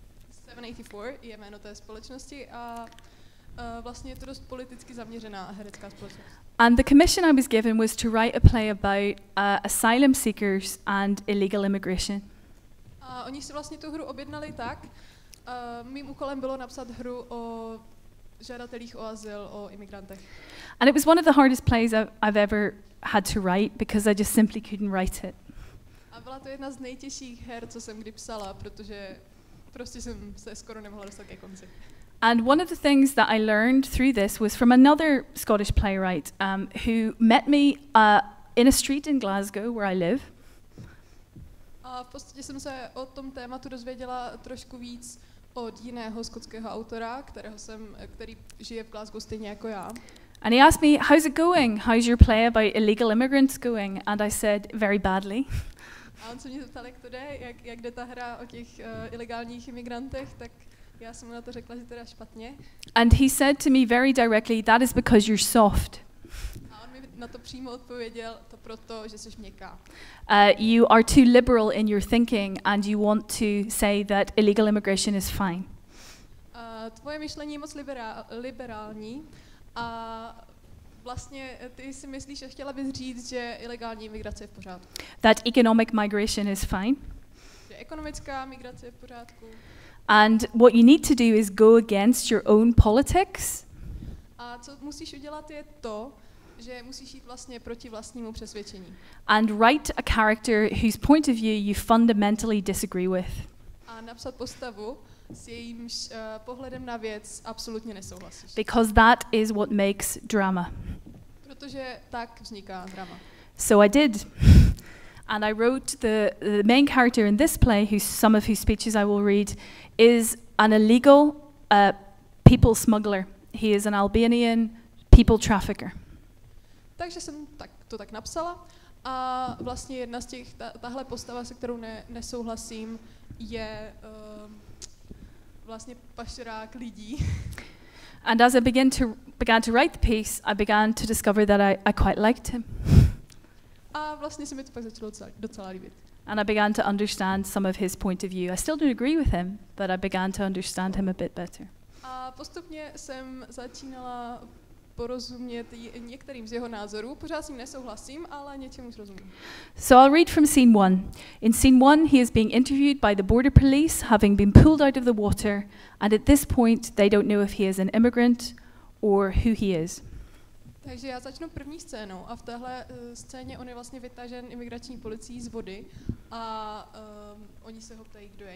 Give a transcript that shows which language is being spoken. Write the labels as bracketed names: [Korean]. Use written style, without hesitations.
[Czech] 784 je jméno té společnosti a vlastně je to dost politicky zaměřená herecká společnost. [English] And the commission I was given was to write a play about asylum seekers and illegal immigration. [Czech] A oni si vlastně tu hru objednali tak. Mým úkolem bylo napsat hru o žadatelích o azyl, o imigrantech. [English] And it was one of the hardest plays I've ever had to write because I just simply couldn't write it. [Czech] A byla to jedna z nejtěžších her, co jsem kdy psala, protože prostě jsem se skoro nemohla dostat ke konci. [English] And one of the things that I learned through this was from another Scottish playwright who met me in a street in Glasgow where I live. [Czech] A v podstatě jsem se o tom tématu dozvěděla trošku víc od jiného skotského autora, který žije v Glasgow stejně jako já. [English] And he asked me, how's it going? How's your play about illegal immigrants going? And I said, very badly. [Czech] A on se mě zeptal, jak to jde, jak jde ta hra o těch ilegálních imigrantech, tak já jsem mu na to řekla, že teda špatně. [English] And he said to me very directly, that is because you're soft. [Czech] A on mi na to přímo odpověděl, to proto, že jsi měkká. [English] You are too liberal in your thinking and you want to say that illegal immigration is fine. [Czech] Tvoje myšlení je moc liberální a vlastně ty si myslíš, že chtěla bys říct, že ilegální imigrace je v pořádku. [English] That economic migration is fine. [Czech] Že ekonomická migrace je v pořádku. [English] And what you need to do is go against your own politics. [Czech] A co musíš udělat je to, že musíš jít vlastně proti vlastnímu přesvědčení. [English] And write a character whose point of view you fundamentally disagree with. [Czech] A napsat postavu, s jejímž pohledem na věc absolutně nesouhlasíš. [English] Because that is what makes drama. [Czech] Protože tak vzniká drama. [English] So I did. And I wrote the main character in this play, some of whose speeches I will read, is an illegal people smuggler. He is an Albanian people trafficker. [Czech] Takže jsem to tak napsala a vlastně jedna z těch, tahle postava, se kterou nesouhlasím, je vlastně pašerák lidí. [English] And as I began to write the piece, I began to discover that I quite liked him. [Czech] A vlastně se mi to pak začalo docela líbit. [English] And I began to understand some of his point of view. I still don't agree with him, but I began to understand him a bit better. [Czech] A postupně jsem začínala porozumět některým z jeho názorů. Pořád s ním nesouhlasím, ale něčemu už rozumím. [English] So I'll read from scene 1. In scene 1, he is being interviewed by the border police, having been pulled out of the water, and at this point they don't know if he is an immigrant or who he is. [Czech] Takže já začnu první scénou a v téhle scéně on je vlastně vytažen imigrační policií z vody a oni se ho ptají, kdo je.